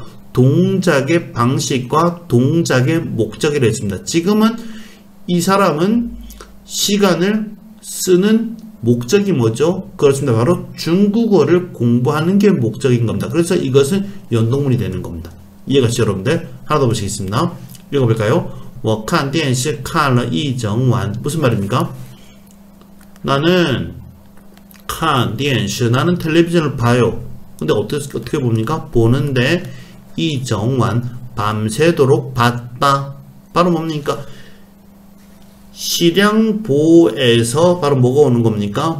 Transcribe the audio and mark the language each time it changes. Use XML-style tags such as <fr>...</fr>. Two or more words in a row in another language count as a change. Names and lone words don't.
<ko>동작의 방식과 동작의 목적이라 했습니다. 지금은 이 사람은 시간을 쓰는 목적이 뭐죠? 그렇습니다. 바로 중국어를 공부하는 게 목적인 겁니다. 그래서 이것은 연동문이 되는 겁니다. 이해가시죠, 여러분들? 하나 더 보시겠습니다. 읽어볼까요?</ko> <zh>我看电视看了一整晚</zh> <ko>무슨 말입니까? 나는</ko> <zh>看电视</zh> <ko>나는 텔레비전을 봐요. 근데 어떻게 봅니까? 보는데</ko> <zh>一整晚</zh> <ko>밤새도록 봤다. 바로 뭡니까? 시량보에서 바로 뭐가 오는 겁니까?</ko>